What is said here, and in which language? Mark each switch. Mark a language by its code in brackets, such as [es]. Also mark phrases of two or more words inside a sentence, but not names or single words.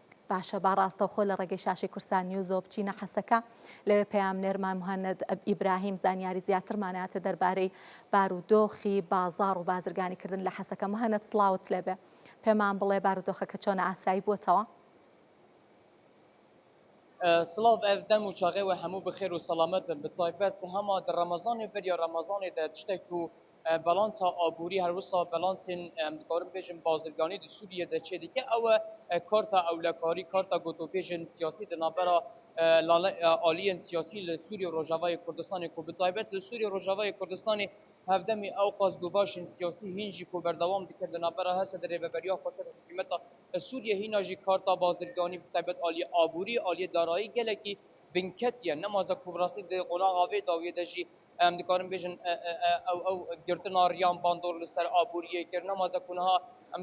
[ckb] باشە باڕاستە خۆ لە ڕێگەی شاشی کورسان نیوزۆ بچینە حەسەکە لەوێ پەیام نێرمان مهند ئیبراهیم زانیاری زیاترماناتە دەربارەی بارودۆخی بازار و بازرگانیکردن لە حەسەکە. مهند سڵاوت لێبێ، پێمان بڵێ بارودۆخەکە چۆنە ئاسایی بووتەوە؟ [ku] سلااو ev dem û çaxê we hemû bi xêr û selamet bin bi taybet hema di Remezanê beriya Remezanê de tiştek û balansa aborî her wisa balansên em dikarin bêjin bazirganî di Sûriye de çê dike ew e karta ewlekarî karta gotûbêjin siyasî di navbera aliyên siyasî li Sûriye û Rojavayê Kurdistanê ku bi taybet li Sûriye û Rojavayê Kurdistanê hevdemî ew qazgobaşên siyasî hîn jî ku berdewam dike di navbera hese di rêveberiya xweser hikûmeta Sûriye hîna jî karta bazirganî bi taybet aliyê aborî aliyê darayî gelekî binketiye nemaze ku rastî di qonaxa vê dawiyê de jî em dikarin bêjin ew girtina riyan bandor li ser aboriyê kir nemaze ku niha em